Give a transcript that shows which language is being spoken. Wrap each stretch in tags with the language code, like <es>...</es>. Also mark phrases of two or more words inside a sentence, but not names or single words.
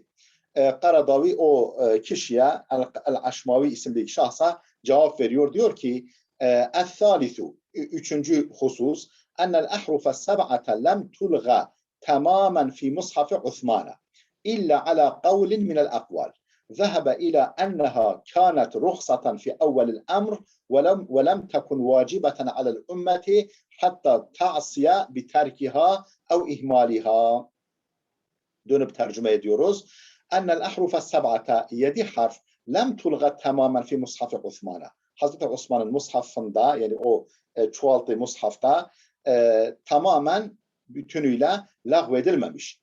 <tr>Karadavi o kişiye, El-Aşmavi isimli şahsa cevap veriyor. Diyor ki,</tr> <ar>الثالث,</ar> <tr>üçüncü husus,</tr> <ar>أن الأحرف السبعة لم تلغ تماما في مصحف عثمان إلا على قول من الأقوال. ذهب إلى أنها كانت رخصة في أول الأمر ولم تكن واجبة على الأمة حتى تعصي بتركها أو إهمالها.</ar> <tr>Dönüp tercüme ediyoruz.</tr> <ar>أن الأحرف السبعة 7 حرف لم تلغ تماما في مصحف عثمان.</ar> <tr>Hazreti Osman'ın mushafında, yani o çoğalttığı mushafta tamamen bütünüyle lağvedilmemiş.</tr>